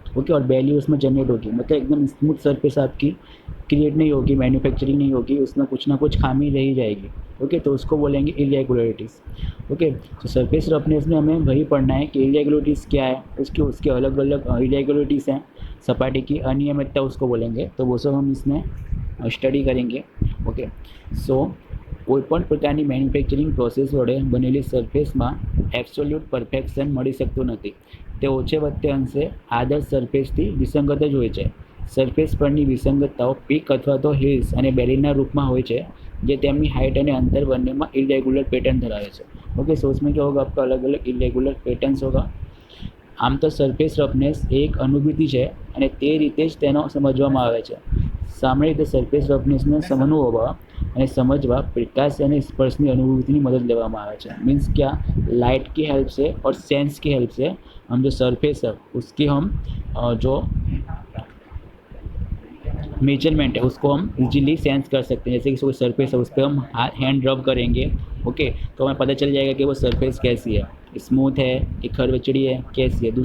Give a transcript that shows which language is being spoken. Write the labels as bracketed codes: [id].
[hi] Okay, और value उसमें generate होगी, मतलब एकदम स्मूथ सरफेस आपकी क्रिएट नहीं होगी, मैन्युफैक्चरिंग नहीं होगी, उसमें कुछ ना कुछ खामी रही जाएगी. ओके, तो उसको बोलेंगे इरेगुलरिटीज़. ओके, तो सरफेस रफनेस में हमें वही पढ़ना है कि इरेगुलरिटीज़ क्या है, उसके उसके अलग अलग इरेगुलरिटीज़ हैं. सपाटी की अनियमितता उसको बोलेंगे, तो वो सब हम इसमें स्टडी करेंगे. [gu] ओके, सो કોઈપણ પ્રકારની મેન્યુફેક્ચરિંગ પ્રોસેસ વડે બનેલી સરફેસમાં એબ્સોલ્યુટ પરફેક્શન મળી શકતું નથી. તે ઓછે વત્તે અંશે આદર્શ સરફેસથી વિસંગત જ હોય છે. સરફેસ પરની વિસંગતતાઓ પીક અથવા તો હિલ્સ અને બેરીના રૂપમાં હોય છે, જે તેમની હાઇટ અને અંતર બંનેમાં ઇરેગ્યુલર પેટર્ન ધરાવે છે. [hi] ઓકે, સો उसमें क्या होगा, आपका अलग अलग इरेग्युलर પેટર્ન્સ होगा. [gu] આમ તો સરફેસ રફનેસ એ એક અનુભૂતિ છે અને તે રીતે જ તેનો સમજવામાં આવે છે. સામાન્ય રીતે સરફેસ રફનેસને અનુભવવા અને समझवा प्रकाश અને સ્પર્શની અનુભૂતિની મદદ લેવામાં આવે છે. [hi] मीन्स क्या, लाइट की हेल्प से और सेंस की हेल्प से हम जो सरफेस है उसकी हम जो मेजरमेंट है उसको हम इजीली सेंस कर सकते हैं. जैसे कि कोई सरफेस है उस पर हम हैंड रब करेंगे, ओके, तो हमें पता चल जाएगा कि वो सरफेस कैसी है, स्मूथ है कि खरवचड़ी है, कैसी है.